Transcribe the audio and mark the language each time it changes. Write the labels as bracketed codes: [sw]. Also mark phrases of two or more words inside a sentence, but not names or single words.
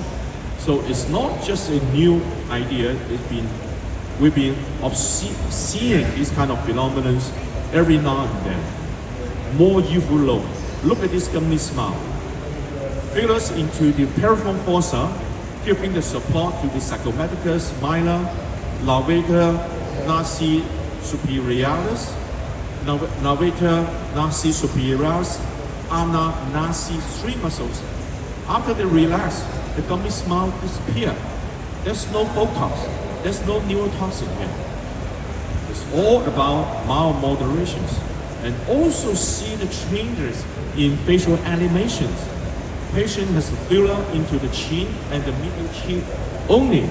[en] So it's not just a new idea. We've been seeing these kind of phenomena every now and then. More youthful look. Look at this gummy smile. Fillers into the piriform fossa, giving the support to the zygomaticus minor, levator nasi superioris, levator nasi superioris, ulnar nasi 3 muscles. After they relax, the gummy smile disappears. There's no Botox. There's no neurotoxin here. It's all about malmodulations. And also see the changes in facial animations. Patient has a filler into the chin and the middle cheek only.